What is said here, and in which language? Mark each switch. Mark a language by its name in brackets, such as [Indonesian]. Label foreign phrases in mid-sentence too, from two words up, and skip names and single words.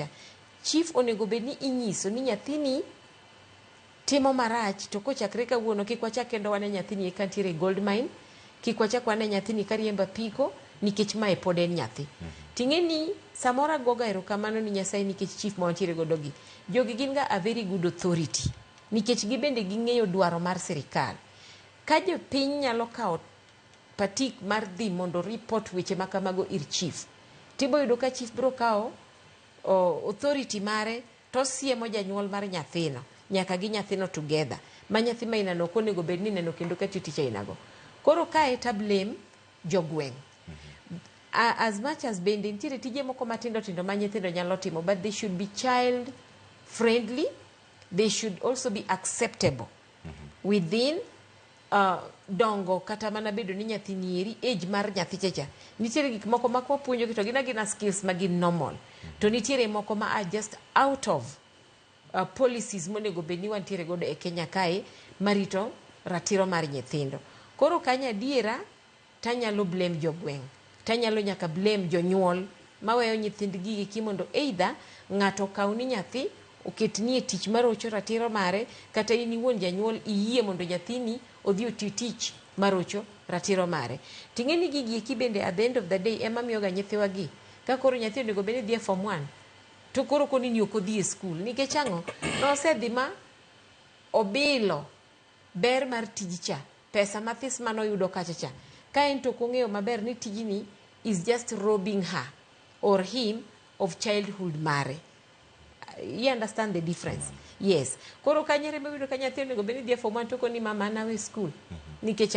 [Luo (Kenya and Tanzania)] Chief onego bed ni inyiso ni nyathini timo marach, to kochakre kawuono kik wachak kendo wane nyathini e kantiere gold mine, kik wachak wane nyathini kariemba piko nikech mae pod en nyathi. Ting'eni samora goga erokamano ni Nyasaye nikech chief ma wantiere godo gi. Jogi gin ga [English] a very good authority [Luo (Kenya and Tanzania)] nikech gibende ging'eyo dwaro mar sirikal. Ka jopiny nyalo kao patik mar dhi mondo report weche makamago ir chief, tibo yudo ka chief bro kao authority mare to siemo janyuol mar nyathino nyaka gi nyathino together, ma nyathi ma inano ok onego bed ni neno kendo katiyo tich ainago. Koro kae ta blame jogweng'. [English] As much as [Luo (Kenya and Tanzania)] bende nitiere tije moko matindo tindo ma nyithindo nyalo timo, [English] but they should be child friendly, they should also be acceptable within [Luo (Kenya and Tanzania)] dongo kata mana bedo ni nyathini eri age mar nyathi chacha. Nitiere gik moko ma kwa puonjo to gina skills ma gin normal, to nitiere moko ma [English] are just out of policies [Luo (Kenya and Tanzania)] monego bed ni wantiere godo e Kenya kae marito ratiro mar nyithindo. Koro kanya diera tanyalo blame jogweng', tanyalo nyaka blame jonyuol maweyo nyithind gigi mondo either ng'ato kaw ni nyathi oketni e tich marocho ratiro mare, kata in iwuon janyuol iyie mondo nyathini odhi oti tich marocho ratiro mare. Ting'eni gigi bende [English] at the end of the day [Luo (Kenya and Tanzania)] ema miyo ga nyithiwa gi ka koro nyathi onego bed ni dhi e form 1 to koro koni ni ok odhi e skul nikech ang'o nosedhi ma obilo ber mar tij cha, pesa mathis manoyudo kacha cha, ka en to kong'eyo maber ni tijni [English] is just robbing her or him of childhood [Luo (Kenya and Tanzania)] mare. [English] You understand the difference? Yes. [Luo (Kenya and Tanzania)] Koro kanyere mawiro ka nyathi onego bed ni dhi e form 1 to koni mama nawe skul nikech